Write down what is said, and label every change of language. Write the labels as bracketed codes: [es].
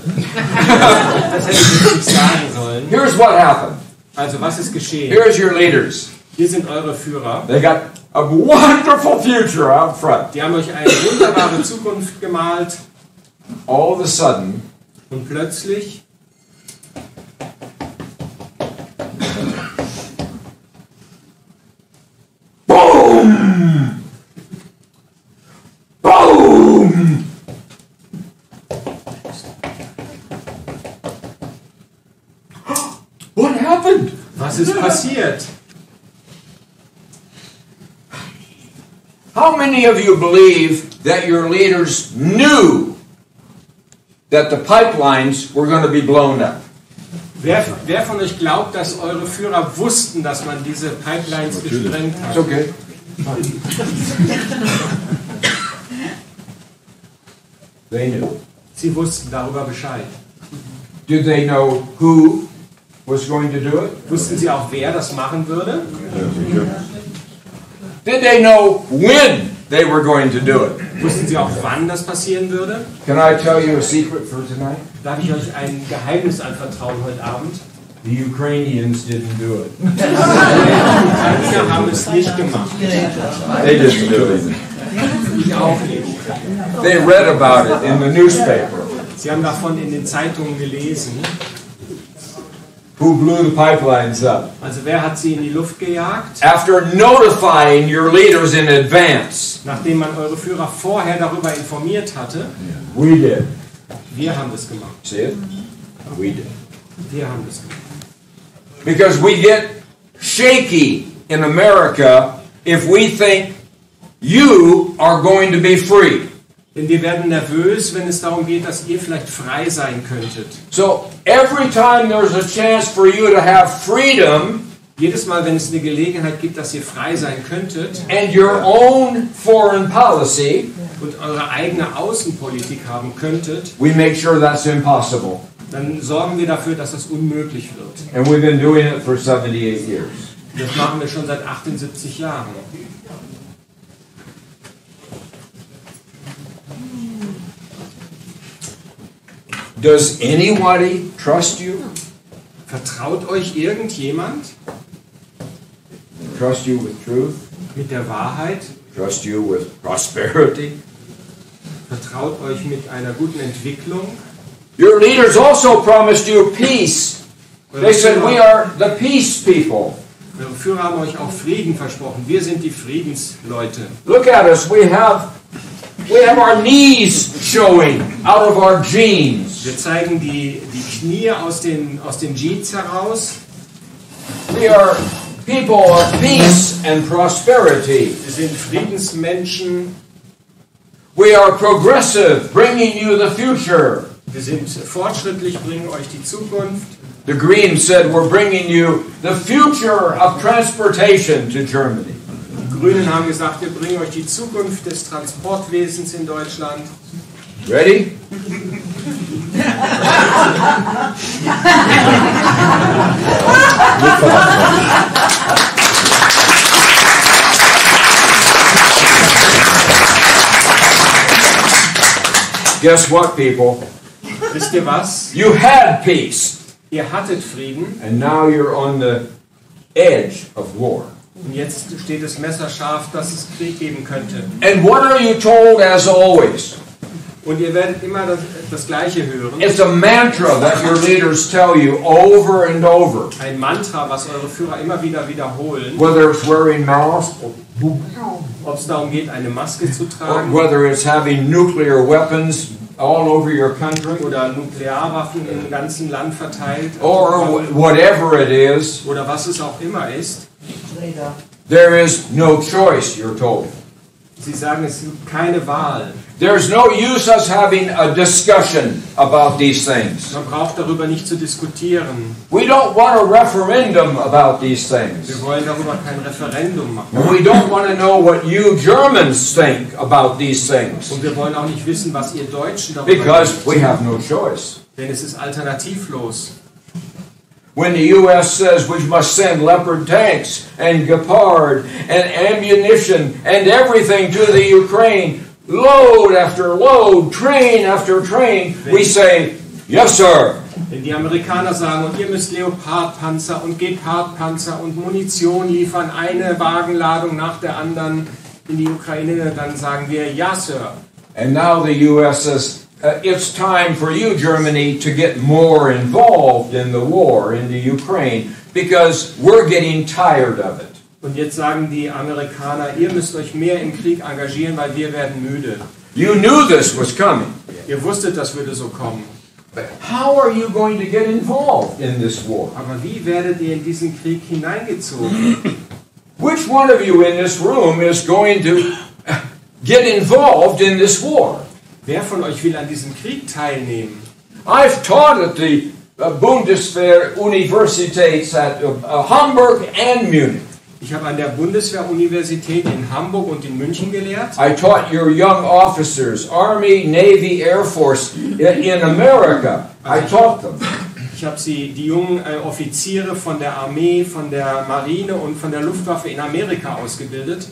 [de] Das hätte ich nicht sagen sollen. [en] Here's what happened. [de] Also, was ist geschehen? [en] Here's your leaders. [de] Hier sind eure Führer. [en] They got a wonderful future out front. [de] Die haben euch eine wunderbare Zukunft gemalt. [en] All of a sudden, [de] Und plötzlich [en] boom! Boom! What happened? [de] was ist passiert? [en] How many of you believe that your leaders knew that the pipelines were going to be blown up? [de] Wer von euch glaubt, dass eure Führer wussten, dass man diese Pipelines gesprengt hat? [en] It's okay. They knew. [de] Sie wussten darüber Bescheid. [en] Did they know who was going to do it? [de] Wussten sie auch, wer das machen würde? [en] Did they know when they were going to do it? [de] Wussten sie auch, wann das passieren würde? [en] Can I tell you a secret for tonight? [de] Darf ich euch ein Geheimnis anvertrauen heute Abend? [en] The Ukrainians didn't do it. [de] Die Ukrainer haben es nicht gemacht. [en] They didn't do it. [de] Ich auch nicht. [en] They read about it in the newspaper. [de] Sie haben davon in den Zeitungen gelesen. [en] Who blew the pipelines up? [de] Also wer hat sie in die Luft gejagt? [en] After notifying your leaders in advance. [de] Nachdem man eure Führer vorher darüber informiert hatte. [en] We did. [de] Wir haben das gemacht. [en] See it? We did. [de] Wir haben das gemacht. [en] Because we get shaky in America if we think you are going to be free. [de] Denn wir werden nervös, wenn es darum geht, dass ihr vielleicht frei sein könntet. [en] So every time there's a chance for you to have freedom, [de] Jedes Mal, wenn es eine Gelegenheit gibt, dass ihr frei sein könntet [en] and your own foreign policy, [de] und eure eigene Außenpolitik haben könntet, [en] we make sure that's impossible. [de] dann sorgen wir dafür, dass das unmöglich wird. [en] And we've been doing it for 78 years. [de] Das machen wir schon seit 78 Jahren. [en] Does anybody trust you? [de] Vertraut euch irgendjemand? [en] trust you with truth, [de] mit der Wahrheit, [en] trust you with prosperity. [de] vertraut euch mit einer guten Entwicklung. [en] Your leaders also promised you peace. They said, we are the peace people. [de] Eure Führer haben euch auch Frieden versprochen. Wir sind die Friedensleute. [en] Look at us. We have our knees showing out of our jeans. [de] Wir zeigen die Knie aus den Jeans heraus. [en] We are people of peace and prosperity. [de] Wir sind Friedensmenschen. [en] We are progressive, bringing you the future. [de] Wir sind fortschrittlich, bringen euch die Zukunft. [en] The Greens said, we're bringing you the future of transportation to Germany. [de] Die Grünen haben gesagt, wir bringen euch die Zukunft des Transportwesens in Deutschland. [en] Ready? Guess what, people? [de] Wisst ihr was? [en] You had peace, [de] Ihr hattet Frieden [en] and now you're on the edge of war. [de] und jetzt steht es messerscharf, dass es Krieg geben könnte. [en] And what are you told as always? [de] Und ihr werdet immer das Gleiche hören. [en] It's a mantra that your leaders tell you over and over. [de] Ein Mantra, was eure Führer immer wieder wiederholen. [en] Whether it's wearing masks, [de] Ob es darum geht, eine Maske zu [en] or [de] tragen [en] whether it's having nuclear weapons all over your country, [de] oder Nuklearwaffen im ganzen Land verteilt [en] or whatever it is, [de] oder was es auch immer ist. [en] there is no choice, you're told. [de] Sie sagen, es gibt keine Wahl. [en] There's no use us having a discussion about these things. [de] Man braucht darüber nicht zu diskutieren. [en] We don't want a referendum about these things. [de] Wir wollen darüber kein Referendum machen. [en] And we don't want to know what you Germans think about these things. [de] Und wir wollen auch nicht wissen, was ihr Deutschen darüber [en] Because [de] denkt. [en] we have no choice. [de] Denn es ist alternativlos. [en] When the U.S. says we must send Leopard tanks and Gepard and ammunition and everything to the Ukraine, load after load, train after train, we say, yes, sir. [de] Wenn die Amerikaner sagen, und ihr müsst Leopardpanzer und Gepardpanzer und Munition liefern, eine Wagenladung nach der anderen in die Ukraine, dann sagen wir, ja, Sir. [en] And now the U.S. says, it's time for you, Germany, to get more involved in the war in the Ukraine because we're getting tired of it. [de] Und jetzt sagen die Amerikaner, ihr müsst euch mehr im Krieg engagieren, weil wir werden müde. [en] You knew this was coming. [de] Ihr wusstet, das würde so kommen. [en] But how are you going to get involved in this war? [de] Aber wie werdet ihr in diesen Krieg hineingezogen? [en] Which one of you in this room is going to get involved in this war? [de] Wer von euch will an diesem Krieg teilnehmen? [en] I've taught at the Bundeswehr-Universitäts at Hamburg and Munich. [de] Ich habe an der Bundeswehr-Universität in Hamburg und in München gelehrt. [en] I taught your young officers, Army, Navy, Air Force in America. I taught them. [de] Ich habe die jungen Offiziere von der Armee, von der Marine und von der Luftwaffe in Amerika ausgebildet.